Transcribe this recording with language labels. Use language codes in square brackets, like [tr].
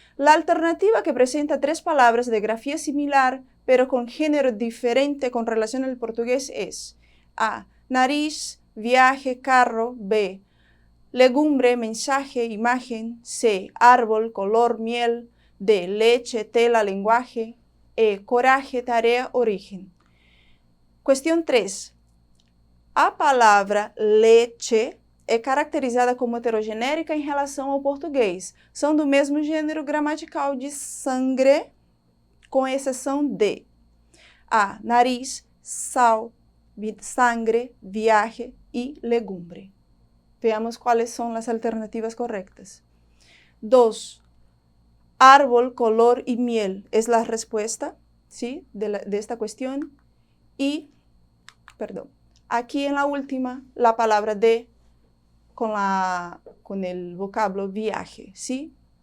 [es] La alternativa que presenta 3 palabras de grafía similar, pero con género diferente con relación al portugués es A, nariz, viaje, carro, B, legumbre, mensaje, imagen, C, árbol, color, miel, D, leche, tela, lenguaje, E, coraje, tarea, origen. Cuestión 3. [pt] A palavra leche é caracterizada como heterogenérica em relação ao português. São do mesmo gênero gramatical de sangre, com exceção de A, nariz, sal, sangre, viaje e legumbre. Veamos quais são as alternativas corretas. 2. [es] Árbol, color y miel es la respuesta, ¿sí? de esta cuestión. Y, perdón, aquí en la última, la palabra de con el vocablo viaje, ¿sí?